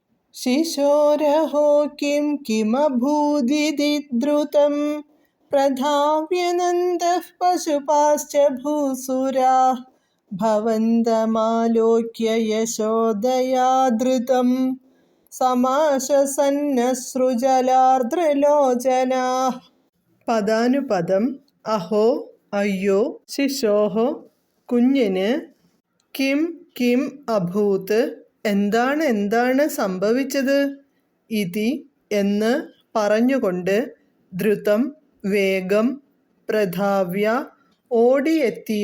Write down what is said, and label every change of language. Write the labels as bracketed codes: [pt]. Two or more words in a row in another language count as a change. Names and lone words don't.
[sa] शिशोरहो किं किमभूदिति द्रुतं प्रधाव्यनन्दः पशुपाश्च भूसुराः भवन्तमालोक्य यशोदया धृतं समाशसन्नश्रुजलार्द्रलोचनाः. [ml] പദാനുപദം. അഹോ അയ്യോ, ശിശോഹോ കുഞ്ഞിന്, [sa] കിം കിം അഭൂത് [ml] എന്താണ് സംഭവിച്ചത്, ഇതി എന്ന് പറഞ്ഞുകൊണ്ട്, ദ്രുതം വേഗം, പ്രധാവ്യ ഓടിയെത്തിയ,